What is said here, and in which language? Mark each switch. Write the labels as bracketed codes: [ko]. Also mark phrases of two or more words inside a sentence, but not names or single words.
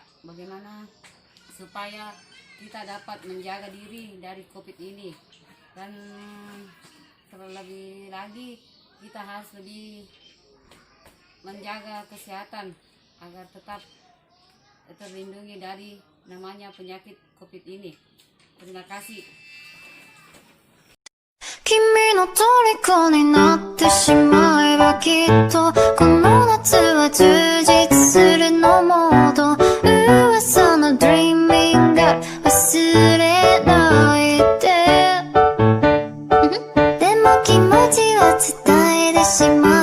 [id] Bagaimana supaya kita dapat menjaga diri dari COVID ini, dan terlebih lagi kita harus lebih menjaga kesehatan agar tetap terlindungi dari namanya penyakit COVID ini. Terima kasih. [ja] 君の虜になってしまえばきっとこの夏は充実するのもっと噂の [en] Dreaming God [ja] 忘れないででも気持ちは伝えてしまう